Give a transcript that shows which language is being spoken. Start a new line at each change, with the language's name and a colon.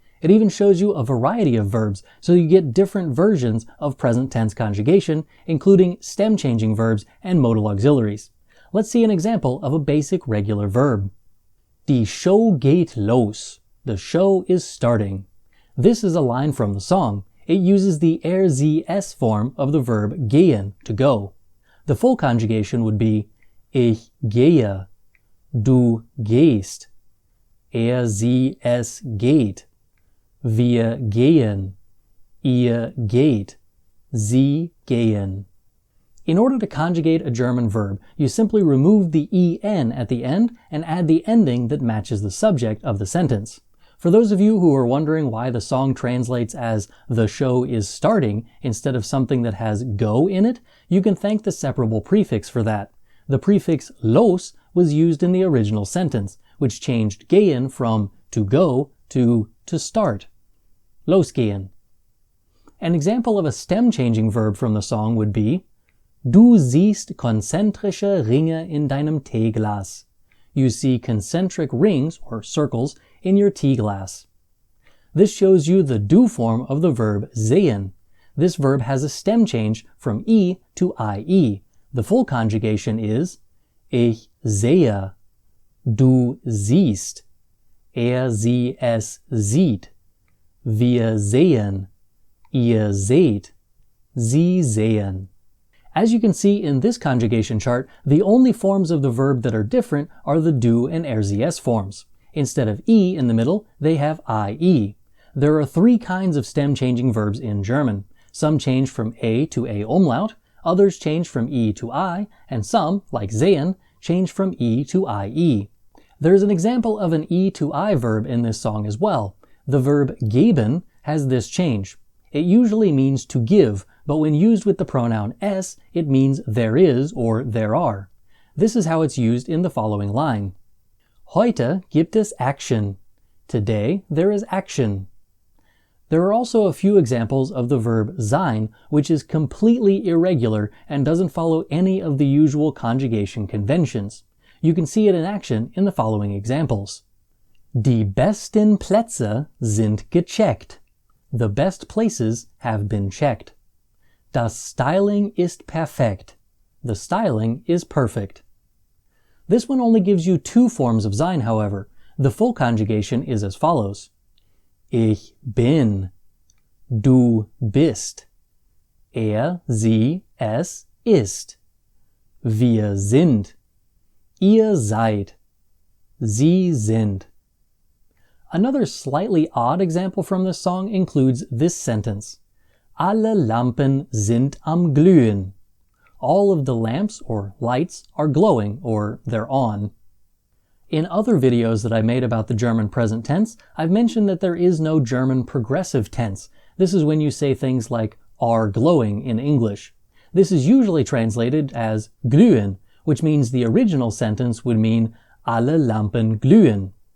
English: It even shows you a variety of verbs, so you get different versions of present tense conjugation, including stem-changing verbs and modal auxiliaries. Let's see an example of a basic regular verb.
German: Die Show geht los.
English: The show is starting. This is a line from the song. It uses the er, sie, es form of the verb gehen, to go. The full conjugation would be
German: ich gehe, du gehst, er, sie, es geht, wir gehen, ihr geht, sie gehen.
English: In order to conjugate a German verb, you simply remove the en at the end and add the ending that matches the subject of the sentence. For those of you who are wondering why the song translates as "the show is starting" instead of something that has "go" in it, you can thank the separable prefix for that. The prefix los was used in the original sentence, which changed gehen from to go to start. Losgehen. An example of a stem-changing verb from the song would be
German: Du siehst konzentrische Ringe in deinem Teeglas.
English: You see concentric rings, or circles, in your tea glass. This shows you the do form of the verb sehen. This verb has a stem change from e to ie. The full conjugation is
German: ich sehe, du siehst, er, sie, es sieht, wir sehen, ihr seht, sie sehen.
English: As you can see in this conjugation chart, the only forms of the verb that are different are the do and er, sie, es forms. Instead of e in the middle, they have ie. There are three kinds of stem-changing verbs in German. Some change from a to a umlaut, others change from e to I, and some, like sehen, change from e to ie. There's an example of an e to I verb in this song as well. The verb geben has this change. It usually means to give, but when used with the pronoun es, it means there is or there are. This is how it's used in the following line.
German: Heute gibt es Action.
English: Today there is action. There are also a few examples of the verb sein, which is completely irregular and doesn't follow any of the usual conjugation conventions. You can see it in action in the following examples.
German: Die besten Plätze sind gecheckt.
English: The best places have been checked.
German: Das Styling ist perfekt.
English: The styling is perfect. This one only gives you two forms of sein, however. The full conjugation is as follows.
German: Ich bin, du bist, er, sie, es ist, wir sind, ihr seid, sie sind.
English: Another slightly odd example from this song includes this sentence.
German: Alle Lampen sind am glühen.
English: All of the lamps, or lights, are glowing, or they're on. In other videos that I made about the German present tense, I've mentioned that there is no German progressive tense. This is when you say things like are glowing in English. This is usually translated as glühen, which means the original sentence would mean
German: alle Lampen glühen.